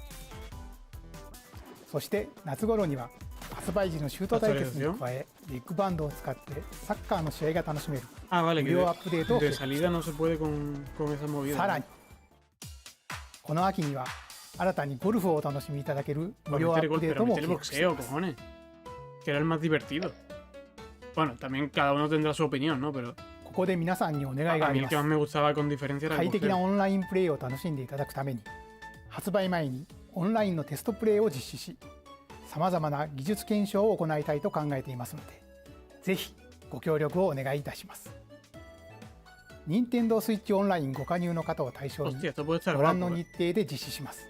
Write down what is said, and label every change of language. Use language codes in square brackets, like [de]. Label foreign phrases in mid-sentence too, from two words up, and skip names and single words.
[ja] そして夏頃には発売時のシュート対決に加え、ビッグバンドを使ってサッカーの試合が楽しめる無料アップデートを決定。さらにこの秋には新たにゴルフをお楽しみいただける無料アップデートも計画しています。 [es] Que era el más divertido. Bueno, también cada uno tendrá su opinión, ¿no? Pero [ja] ここで皆さんにお願いがあります。 [es] a mí el que más me gustaba con diferencia era el [ja] 快適なオンラインプレイを楽しんでいただくために、発売前にオンラインのテストプレイを実施し、さまざまな技術検証を行いたいと考えていますので、ぜひご協力をお願いいたします。任天堂スイッチオンラインご加入の方を対象にご覧の日程で実施します。